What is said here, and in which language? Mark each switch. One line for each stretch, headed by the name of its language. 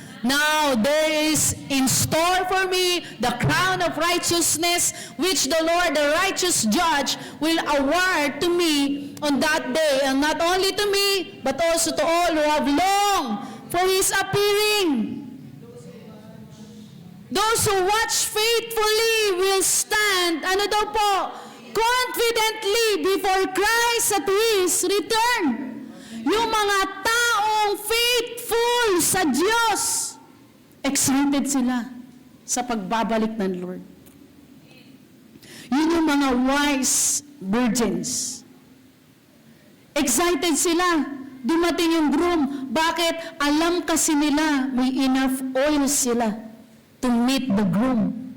English: Now there is in store for me the crown of righteousness, which the Lord, the righteous judge, will award to me on that day, and not only to me, but also to all who have longed for His appearing. Those who watch faithfully will stand,
Filipino: ano daw po?
English: Confidently before Christ at His return.
Filipino: Yung mga taong faithful sa Diyos, excited sila sa pagbabalik ng Lord. Yun yung mga wise virgins. Excited sila. Dumating yung groom. Bakit? Alam kasi nila may
English: enough oil sila to meet the groom.